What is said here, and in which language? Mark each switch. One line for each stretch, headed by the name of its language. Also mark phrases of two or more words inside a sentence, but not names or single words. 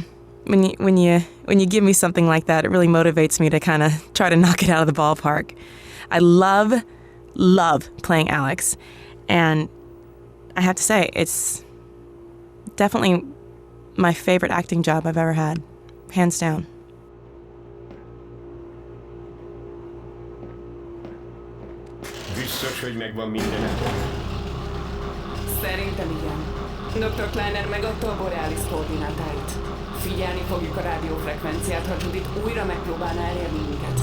English: When you give me something like that, it really motivates me to kind of try to knock it out of the ballpark. I love playing Alex, and I have to say, it's definitely my favorite acting job I've ever had, hands down.
Hungarian: Biztos, hogy megvan mindenetek? Szerintem igen. Dr. Kleiner megadta a boreális koordinátáit. Figyelni fogjuk a rádiófrekvenciát, ha Judith újra megpróbálná elérni minket.